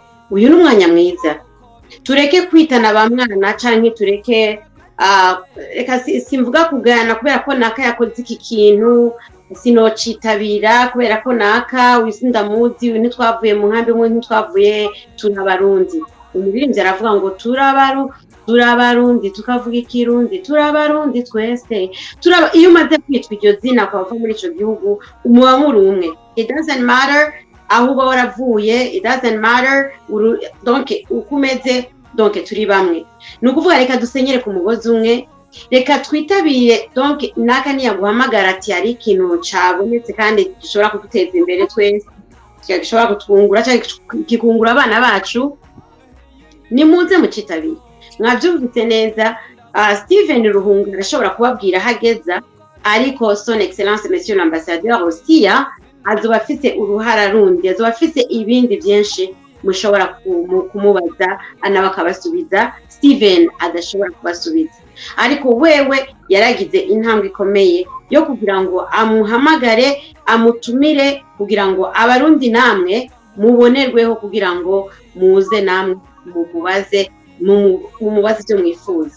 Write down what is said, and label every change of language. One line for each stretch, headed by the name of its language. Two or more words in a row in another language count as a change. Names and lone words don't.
Rundi: Uyu n'umwanya mwiza, tureke kwitana ba mwana canke tureke reka simvuga kugana kubera ko naka yakoze iki kintu sinocitabira kubera ko naka wisindamuzi ntitwavuye mu nkambi mwe ntitwavuye tunabarundi. Umubirimbyi aravuga ngo turabarundi tukavuga ikirundi, turabarundi twese. Iyo umaze kwitwa iryo zina kwava muri ico gihugu umuba muri umwe.
English: It doesn't matter
Rundi: aho uba waravuye,
English: it doesn't matter
Rundi: donc ukumeze, donc turi bamwe. Ni ukuvuga reka dusenyere ku mugozi umwe, reka twitabire. Donc naka niyaguhamagara ati ari ikintu cabonetse kandi gishobora kuduteza imbere twese, gishobora kutwungura cyangwa kikungura abana bacu, nimuze mucitabire. Mwavyumvise neza. Steven Ruhunga arashobora kubabwira hageza, ariko
French: son excellence monsieur l'ambassadeur
Rundi: Russia azoba afite uruhara rundi, azoba afite ibindi byinshi mushobora kumubaza anabakabasubiza Steven adashobora kubasubiza. Ariko wewe yaragize intambwe ikomeye yo kugira ngo amuhamagare, amutumire kugira ngo abarundi namwe mubonerweho, kugira ngo muze namwe mumubaze ibyo mwifuza.